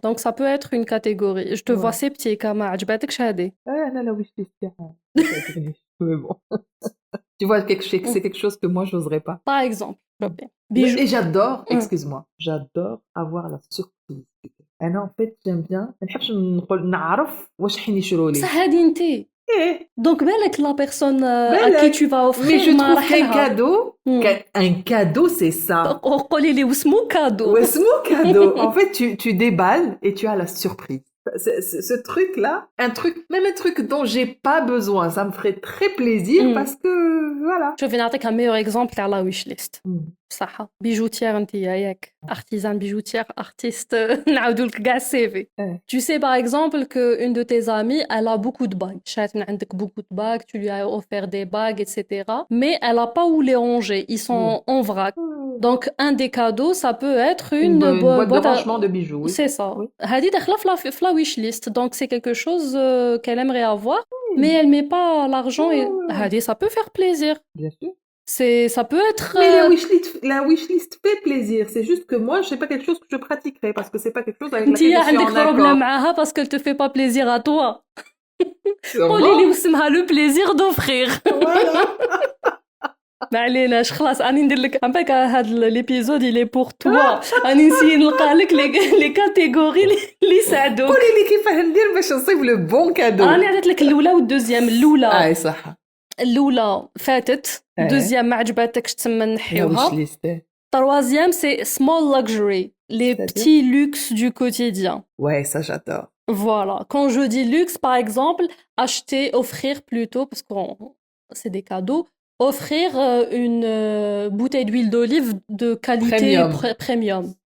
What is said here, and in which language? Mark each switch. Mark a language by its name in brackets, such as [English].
[French] Donc, ça peut être une catégorie. Je te vois sceptique, Kama. [Arabic] عجبتك شهادة؟ أنا لا [French] wish list. Mais bon. Tu vois, c'est quelque chose que moi, j'oserais pas. Par exemple. Et j'adore, excuse-moi, j'adore avoir la surprise. [Arabic] أنا [French] en fait, j'aime bien. [Arabic] ما نحبش نعرف واش حين يشروا لي. صح هذه انت. [French] Donc, [Arabic] بالك [French] la personne à qui tu vas offrir. Mais je trouve qu'un cadeau, c'est ça. [Arabic] قولي لي واسمو cadeau. واسمو [French] cadeau. En fait, tu déballes et tu as la surprise. Ce truc-là, même un truc dont j'ai pas besoin, ça me ferait très plaisir parce que, voilà. Je vais [Arabic] نعطيك [French] un meilleur exemple [Arabic] على [French] la wish list. [Arabic] بصحة بيجوتير انت ياك [French] artisan bijoutière artiste [Arabic] نعاودوا لك كاع السيفي. [French] Tu sais par exemple que une de tes amies elle a beaucoup de bagues. [Arabic] شات من عندك [French] beaucoup de bagues, tu lui as offert des bagues etc. Mais elle a pas où les ranger, ils sont en vrac. Donc un des cadeaux ça peut être une boîte de boîte à... rangement de bijoux, oui. C'est ça. Oui. [Arabic] هذه داخلة في [French] la wish list. Donc c'est quelque chose qu'elle aimerait avoir. Mais elle met pas l'argent et [Arabic] هذه [French] ça peut faire plaisir. Bien sûr. Ça peut être Mais la wishlist fait plaisir. C'est juste que moi, c'est pas quelque chose que je pratiquerai parce que c'est pas quelque chose avec [Arabic] انت [French] laquelle je suis [Arabic] عندك [French] en problème accord. [Arabic] معاها [French] parce qu'elle te fait pas plaisir à toi. Sûrement. [Arabic] قولي لي واسمها [French] le plaisir d'offrir. Voilà. [Arabic] ما عليناش خلاص راني ندير لك امباك هاد ليبيزود [French] il est pour toi. [Arabic] راني نسيي نلقى لك لي كاتيجوري اللي يساعدوك. قولي لي كيفاه ندير باش نصيب لو بون كادو. راني عطيت لك الاولى والدوزيام. الاولى صح. الاولى فاتت. دوزيام ما عجباتكش تما نحيوها. [French] troisième c'est [English] small luxury, [French] les petits luxes du quotidien. Ouais, ça j'adore. Voilà, quand je dis luxe par exemple, acheter, offrir plutôt parce que c'est des cadeaux, offrir une bouteille d'huile d'olive de qualité premium.